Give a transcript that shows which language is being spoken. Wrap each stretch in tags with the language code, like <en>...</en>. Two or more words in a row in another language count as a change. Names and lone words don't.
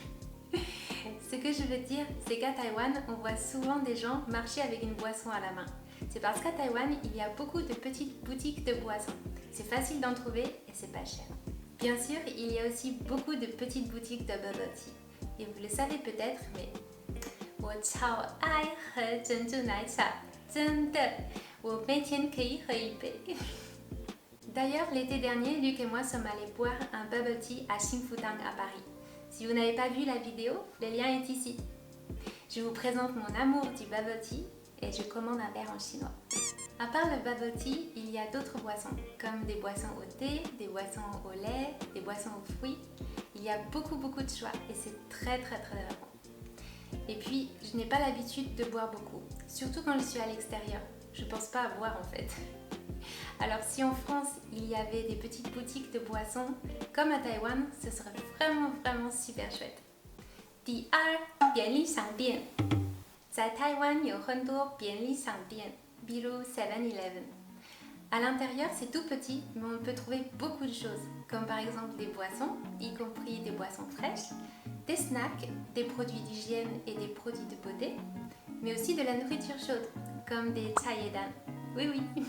<fr>Ce que je veux dire, c'est qu'à Taïwan, on voit souvent des gens marcher avec une boisson à la main. C'est parce qu'à Taïwan, il y a beaucoup de petites boutiques de boissons. C'est facile d'en trouver et c'est pas cher. Bien sûr, il y a aussi beaucoup de petites boutiques de</fr> <en>bubble tea.</en> <fr>Et vous le savez peut-être, mais</fr> <zh>我超爱喝珍珠奶茶，真的，我每天可以喝一杯。</zh> <fr>D'ailleurs, l'été dernier, Luc et moi sommes allés boire un</fr> <en>bubble tea</en> <fr>à Xingfudang à Paris. Si vous n'avez pas vu la vidéo, le lien est ici. Je vous présente mon amour du</fr> <en>bubble tea</en> <fr>et je commande un verre en chinois. À part le</fr> <en>bubble tea,</en> <fr>il y a d'autres boissons, comme des boissons au thé, des boissons au lait, des boissons aux fruits. Il y a beaucoup de choix et c'est très bon. Et puis, je n'ai pas l'habitude de boire beaucoup, surtout quand je suis à l'extérieur. Je pense pas à boire en fait. Alors si en France, il y avait des petites boutiques de boissons, comme à Taïwan, ce serait vraiment super chouette.</fr> <zh>第二，便利商店。在台湾有很多便利商店，比如 7-Eleven.</zh> <fr>À l'intérieur, c'est tout petit, mais on peut trouver beaucoup de choses, comme par exemple des boissons, y compris des boissons fraîches, des snacks, des produits d'hygiène et des produits de beauté, mais aussi de la nourriture chaude, comme des chayedan. Oui.</fr>